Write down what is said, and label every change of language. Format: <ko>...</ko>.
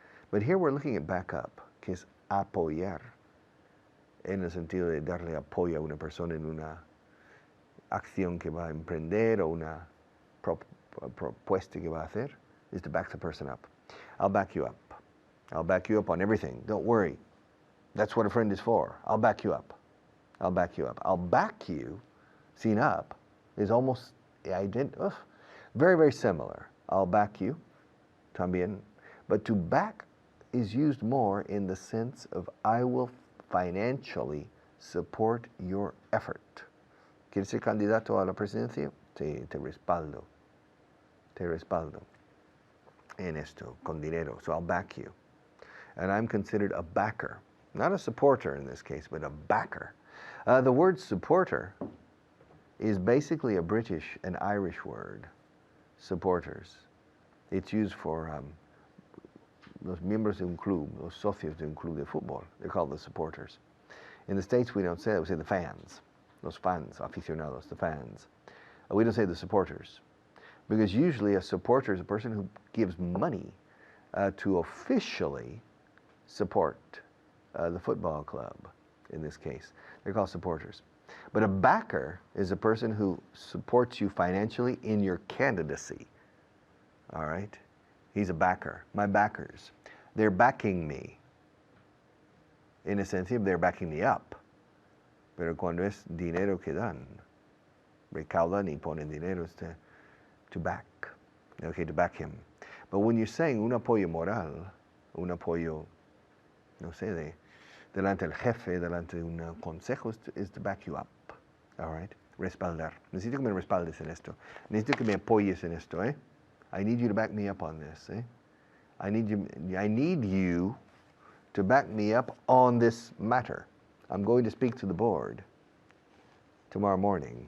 <en>But here we're looking at backup,</en> <es>que es apoyar, en el sentido de darle apoyo a una persona en una acción que va a emprender o una propuesta que va a hacer,</es> <en>is to back the person up. I'll back you up. I'll back you up on everything. Don't worry. That's what a friend is for. I'll back you up. I'll back you up. I'll back you, seen up, is almost very, very similar. I'll back you,</en> <es>también.</es> <en>But to back is used more in the sense of I will financially support your effort.</en> <es>¿Quieres ser candidato a la presidencia? Sí, te respaldo. Te respaldo en esto, con dinero.</es> <en>So I'll back you. And I'm considered a backer. Not a supporter in this case, but a backer. The word supporter is basically a British and Irish word, supporters. It's used for</en> <es>los miembros de un club, los socios de un club de fútbol.</es> <en>They're called the supporters. In the States, we don't say that. We say the fans,</en> <es>los fans, aficionados,</es> <en>the fans. We don't say the supporters, because usually a supporter is a person who gives money to officially support the football club, in this case. They're called supporters. But a backer is a person who supports you financially in your candidacy. All right? He's a backer. My backers. They're backing me. In a sense, they're backing me up.</en> <es>Pero cuando es dinero que dan, recaudan y ponen dinero,</es> <en>is to back. Okay, to back him. But when you're saying</en> <es>un apoyo moral, un apoyo, no sé, delante del jefe, delante de un consejo,</es> <en>is to back you up. All right. Respaldar.</en> <es>Necesito que me respaldes en esto. Necesito que me apoyes en esto, eh?</es> <en>I need you to back me up on this, eh? I need you to back me up on this matter. I'm going to speak to the board tomorrow morning.</en>